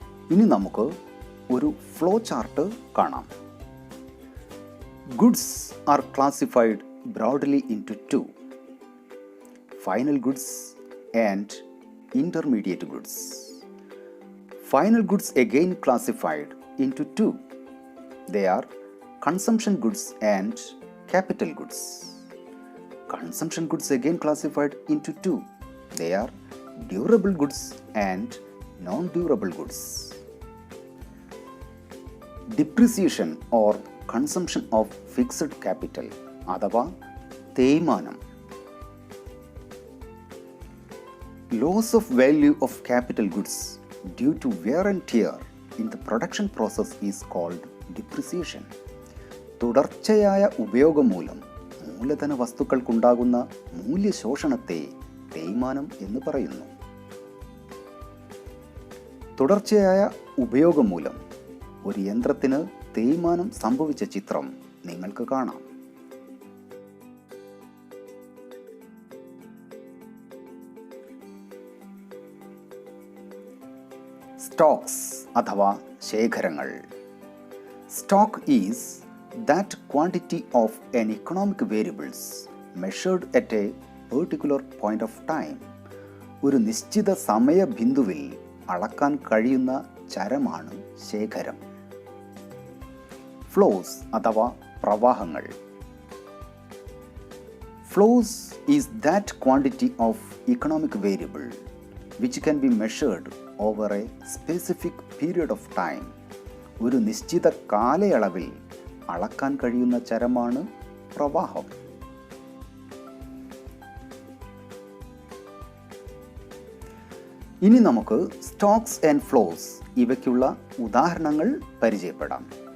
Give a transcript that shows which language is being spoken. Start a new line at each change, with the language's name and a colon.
Malayalam: ഇനി നമുക്ക് ഒരു ഫ്ലോ ചാർട്ട് കാണാം.
English: Goods are classified broadly into two: final goods and intermediate goods. Final goods again classified into two. They are consumption goods and capital goods. Consumption goods again classified into two. They are durable goods and non-durable goods. Depreciation or consumption of fixed capital അഥവാ തേയ്മാനം. Loss of value of capital goods due to wear and tear in the production process is called depreciation.
Malayalam: തുടർച്ചയായ ഉപയോഗം മൂലം മൂലധന വസ്തുക്കൾക്കുണ്ടാകുന്ന മൂല്യശോഷണത്തെ തേയ്മാനം എന്ന് പറയുന്നു. തുടർച്ചയായ ഉപയോഗം മൂലം ഒരു യന്ത്രത്തിന് തേയ്മാനം സംഭവിച്ച ചിത്രം നിങ്ങൾക്ക് കാണാം. സ്റ്റോക്സ് അഥവാ ശേഖരങ്ങൾ.
English: Stock is that quantity of an economic variables measured at a particular point of time.
Malayalam: ഒരു നിശ്ചിത സമയ ബിന്ദുവിൽ അളക്കാൻ കഴിയുന്ന ചരമാണ് ശേഖരം. ഫ്ലോസ് അഥവാ പ്രവാഹങ്ങൾ.
English: Flows is that quantity of economic variable which can be measured over a specific period of time.
Malayalam: ഒരു നിശ്ചിത കാലയളവിൽ അളക്കാൻ കഴിയുന്ന ചരമാണ് പ്രവാഹം. ഇനി നമുക്ക് സ്റ്റോക്സ് ആൻഡ് ഫ്ലോസ് ഇവയ്ക്കുള്ള ഉദാഹരണങ്ങൾ പരിചയപ്പെടാം.